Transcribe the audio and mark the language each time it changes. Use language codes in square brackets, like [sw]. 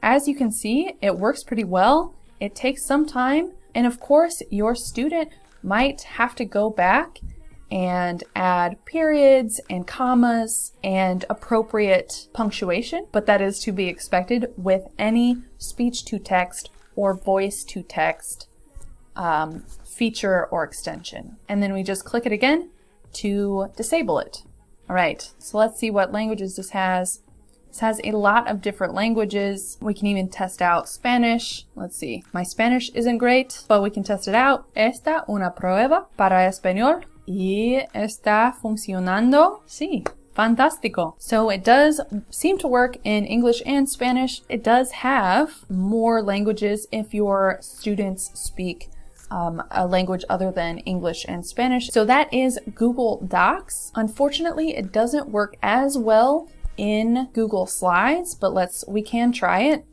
[en] As you can see, it works pretty well. It takes some time, and of course your student might have to go back and add periods and commas and appropriate punctuation, but that is to be expected with any speech-to-text or voice-to-text feature or extension. And then we just click it again to disable it. All right, so let's see what languages this has. This has a lot of different languages. We can even test out Spanish. Let's see, my Spanish isn't great, but we can test it out. [es] Esta una prueba para español. Y está funcionando. Sí, fantástico. [en] So it does seem to work in English and Spanish. It does have more languages if your students speak a language other than English and Spanish. So that is Google Docs. Unfortunately, it doesn't work as well in Google Slides, but we can try it.